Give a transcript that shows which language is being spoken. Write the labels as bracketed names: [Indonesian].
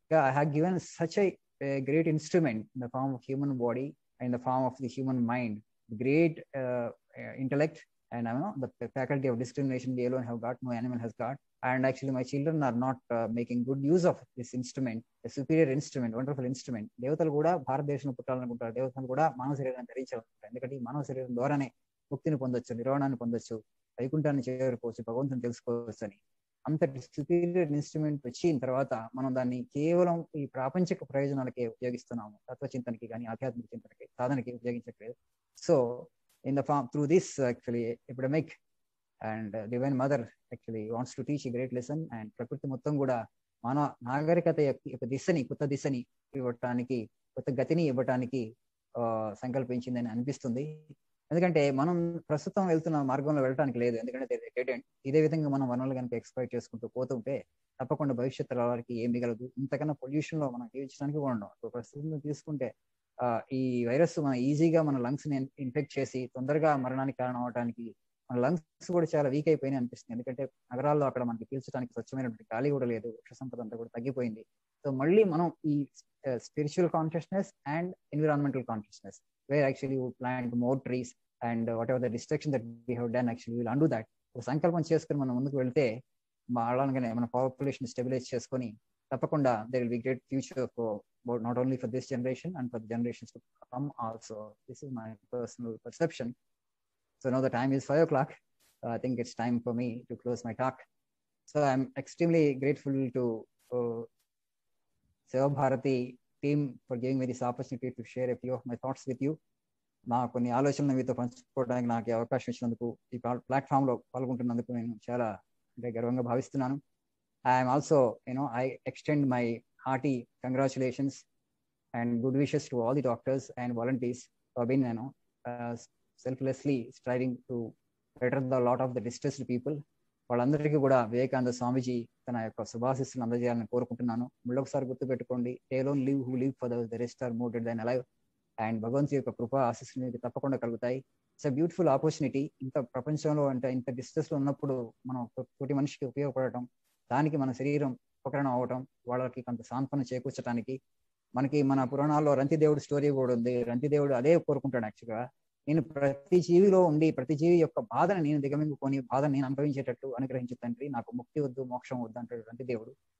[English] I have given such a great instrument in the form of human body, in the form of the human mind, great intellect, and I know the faculty of discrimination they alone have got, no animal has got. And actually my children are not making good use of this instrument, a superior instrument, wonderful instrument. [Telugu] దేవతలు కూడా భారతదేశంలో పుట్టాలనుకుంటారు, దేవతలు కూడా మానవ శరీరాన్ని ధరించాలనుకుంటారు. ఎందుకంటే ఈ మానవ శరీరం ద్వారానే ముక్తిని పొందొచ్చు, నిర్వాణాన్ని పొందొచ్చు, వైకుంఠాన్ని చేరుకోవచ్చు, భగవంతుని తెలుసుకోవచ్చు అని. అంతటి సుపీరియర్ ఇన్స్ట్రుమెంట్ వచ్చిన తర్వాత మనం దాన్ని కేవలం ఈ ప్రాపంచిక ప్రయోజనాలకే ఉపయోగిస్తున్నాము, తత్వచింతనకి కానీ ఆధ్యాత్మిక చింతనకి సాధనకి ఉపయోగించట్లేదు. [English] So in the form through this actually epidemic, and divine mother actually wants to teach a great lesson. [Telugu] And ప్రకృతి మొత్తం కూడా మానవ నాగరికత యొక్క దిశని, కొత్త దిశని ఇవ్వటానికి, కొత్త గతిని ఇవ్వటానికి సంకల్పించిందని అనిపిస్తుంది. ఎందుకంటే మనం ప్రస్తుతం వెళ్తున్న మార్గంలో వెళ్ళటానికి లేదు, ఎందుకంటే ఇదే విధంగా మనం వనరులు కనుక ఎక్స్ప్లాయిట్ చేసుకుంటూ పోతుంటే తప్పకుండా భవిష్యత్ తరాలకి ఏం మిగలదు. ఇంతకన్నా పొల్యూషన్ లో మనం జీవించడానికి కూడా ఉండవు. సో ప్రస్తుతం తీసుకుంటే ఈ వైరస్ మన ఈజీగా మన లంగ్స్ ని ఇన్ఫెక్ట్ చేసి తొందరగా మరణానికి కారణం అవడానికి మన లంగ్స్ కూడా చాలా వీక్ అయిపోయినాయి అనిపిస్తుంది. ఎందుకంటే నగరాల్లో అక్కడ మనకి పీల్చడానికి స్వచ్ఛమైనటువంటి గాలి కూడా లేదు, వృక్ష సంపద అంతా కూడా తగ్గిపోయింది. సో మళ్ళీ మనం ఈ [English] Spiritual consciousness and environmental consciousness where actually would plant more trees and whatever the destruction that we have done actually will undo that. [Telugu] ఒక సంకల్పం చేసుకుని మనం ముందుకు వెళ్తే అలాగే మన పాపులేషన్ స్టెబిలైజ్ చేసుకొని తప్పకుండా [English] there will be great future for not only for this generation and for the generations to come also. This is my personal perception. So now the time is 5 o'clock. I think it's time for me to close my talk. So I'm extremely grateful to Seva Bharati team for giving me this opportunity to share a few of my thoughts with you. [Telugu] నా కొన్ని ఆలోచనలు మీతో పంచుకోవడానికి నాకు అవకాశం ఇచ్చినందుకు, ఈ platform లో పాల్గొంటున్నందుకు నేను చాలా గర్వంగా భావిస్తున్నాను. [English] I am also, I extend my hearty congratulations and good wishes to all the doctors and volunteers who have been, selflessly striving to better the lot of the distressed people. [Telugu] వాళ్ళందరికీ కూడా వివేకానంద స్వామీజీ తన యొక్క శుభాశిస్సులు అందజేయాలని కోరుకుంటున్నాను. మళ్ళొకసారి గుర్తుపెట్టుకోండి, [English] they alone live who live for the rest are more dead than alive. [Telugu] And భగవంతుడి యొక్క కృప ఆశీస్సులు మీకు తప్పకుండా కలుగుతాయి. [English] It's a beautiful opportunity. [Telugu] ఇంత ప్రపంచంలో అంటే ఇంత డిస్ట్రెస్ లో ఉన్నప్పుడు మనం తోటి మనిషికి ఉపయోగపడటం, దానికి మన శరీరం ఉపకరణం అవ్వటం, వాళ్ళకి కొంత సాంత్వన చేకూర్చడానికి. మనకి మన పురాణాల్లో రంతిదేవుడు స్టోరీ కూడా ఉంది. రంతిదేవుడు అదే కోరుకుంటాడు యాక్చువల్గా, నేను ప్రతి జీవిలో ఉండి ప్రతి జీవి యొక్క బాధను నేను దిగమింగుకొని బాధను నేను అనుభవించేటట్టు అనుగ్రహించే తండ్రి, నాకు ముక్తి వద్దు మోక్షం వద్దు అంటాడు రంతిదేవుడు.